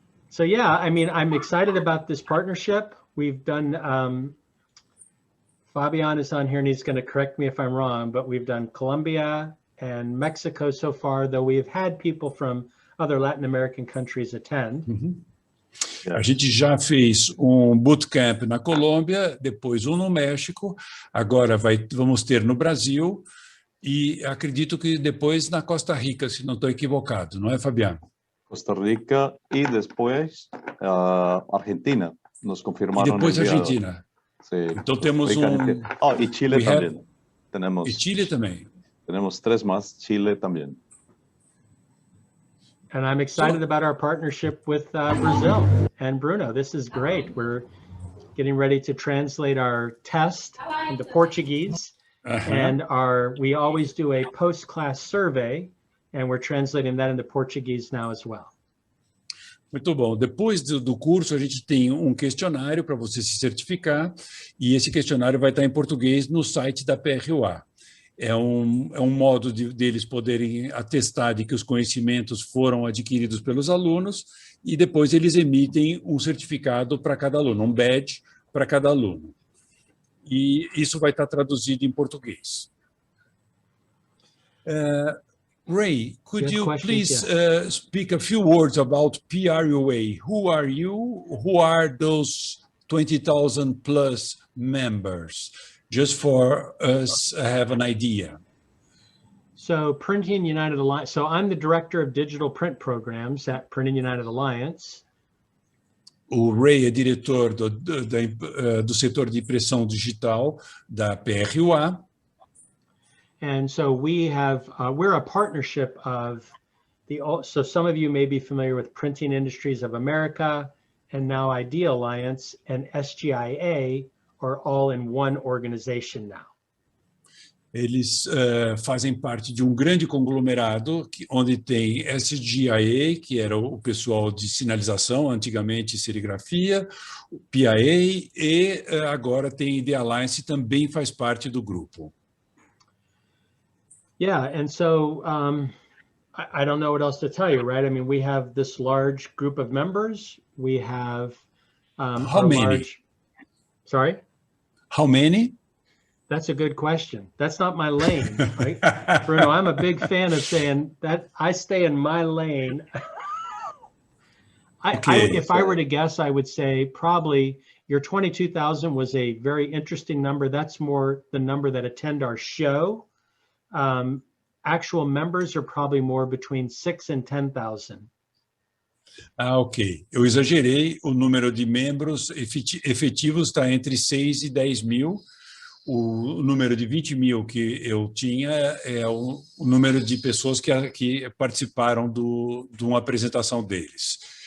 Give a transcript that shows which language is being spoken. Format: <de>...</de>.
<en>So yeah, I mean, I'm excited about this partnership. We've done, Fabian is on here and he's going to correct me if I'm wrong, but we've done Colombia and Mexico so far, though we've had people from other Latin American countries attend.</en> <pt>A gente já fez um bootcamp na Colômbia, depois um no México, agora vamos ter no Brasil e acredito que depois na Costa Rica, se não estou equivocado, não é, Fabiano?</pt> <es>Costa Rica y después Argentina. Nos confirmaron. Y después Argentina. Sí. Entonces tenemos y Chile también. Y Chile también. Tenemos 3 más, Chile también.</es> <en>And I'm excited about our partnership with Brazil and Bruno. This is great. We're getting ready to translate our test into Portuguese. And we always do a post-class survey. And we're translating that into Portuguese now as well.</en> <pt>Muito bom. Depois do curso, a gente tem um questionário para você se certificar, e esse questionário vai estar em português no site da PRUA. É um modo deles poderem atestar de que os conhecimentos foram adquiridos pelos alunos, e depois eles emitem um certificado para cada aluno, um badge para cada aluno. E isso vai estar traduzido em português.</pt> <en>Ray, could you please speak a few words about PRUA? Who are you? Who are those 20,000 plus members? Just for us to have an idea. So Printing United Alliance, so I'm the Director of Digital Print Programs at Printing United Alliance.</en> <pt>O Ray é diretor do setor de impressão digital da PRUA.</pt> <en>And so we're a partnership of so some of you may be familiar with Printing Industries of America and now Idea Alliance and SGIA are all in one organization now.</en> <pt>Eles fazem parte de um grande conglomerado onde tem SGIA, que era o pessoal de sinalização, antigamente serigrafia, o PIA, e agora tem Idea Alliance, também faz parte do grupo.</pt> <en>Yeah, and so I don't know what else to tell you, right? I mean, we have this large group of members. We have how many? Sorry? How many? That's a good question. That's not my lane, right? Bruno, I'm a big fan of saying that I stay in my lane. If I were to guess, I would say probably your 22,000 was a very interesting number. That's more the number that attend our show. Actual members are probably more between 6 and 10,000. Ok.</en> <pt>Eu exagerei. O número de membros efetivos está entre 6 e 10 mil. o número de 20 mil que eu tinha é o número de pessoas que participaram de uma apresentação deles.</pt>